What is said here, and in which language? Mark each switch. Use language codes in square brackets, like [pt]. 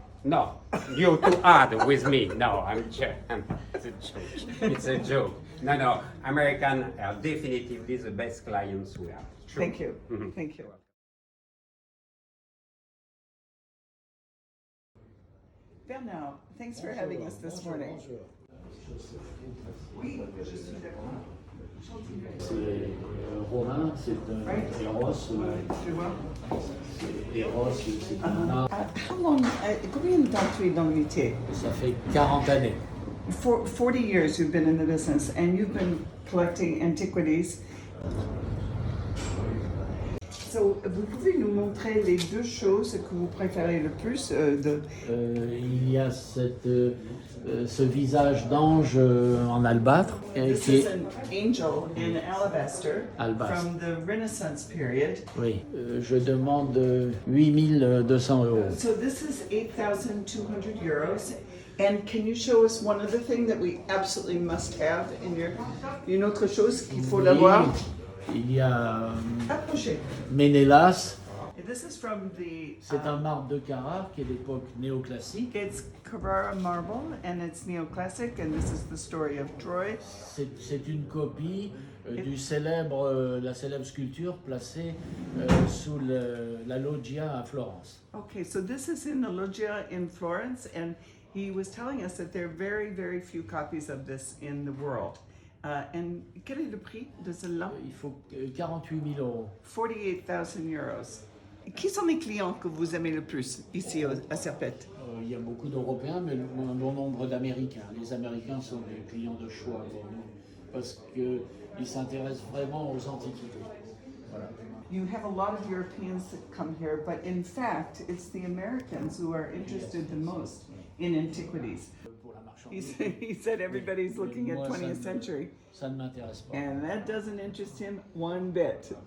[en] no, you're too hard with me. No, it's a joke. It's a joke. No, American are definitely the best clients we have. True. Thank you. Mhm. Thank you. Bernard, thanks for having us this morning. [fr] Oui, je suis d'accord. C'est romain, c'est un Eros. Tu vois? Eros, c'est un art. [en] How long, [fr] combien de temps tu es dans le métier? Ça fait 40 années. [en] For 40 years you've been in the business and you've been collecting antiquities. [fr] So, vous pouvez nous montrer les deux choses que vous préférez le plus Il y a ce visage d'ange en albâtre [en] This [fr] qui [en] is [fr] est. [en] an angel in alabaster Alabaster. from the Renaissance period. [fr] Oui, je demande 8200 euros. [en] So this is 8,200 euros. And can you show us one other thing that we absolutely must have in your... [fr] Une autre chose qu'il faut l'avoir? Il y a Approchez. Ménélas. [en] This is from the... [fr] C'est un marbre de Carrare qui est d'époque néoclassique. [en] It's Carrara marble and it's neoclassic and this is the story of Troy. [fr] C'est une copie la célèbre sculpture placée sous la loggia à Florence. [en] Okay, so this is in the loggia in Florence and he was telling us that there are very, very few copies of this in the world. [fr] And quel est le prix de celle-là? Il faut 48 000 euros. [en] 48,000 euros. [fr] Qui sont les clients que vous aimez le plus ici à Serpette? Il y a beaucoup d'Européens, mais un bon nombre d'Américains. Les Américains sont des clients de choix pour nous, parce qu'ils s'intéressent vraiment aux antiquités. Voilà. [en] You have a lot of Europeans that come here, but in fact, it's the Americans who are interested the most in antiquities. [fr] Pour la marchandise. [en] He said everybody's looking at 20th century, [fr] Ça ne m'intéresse pas. [en] and that doesn't interest him one bit.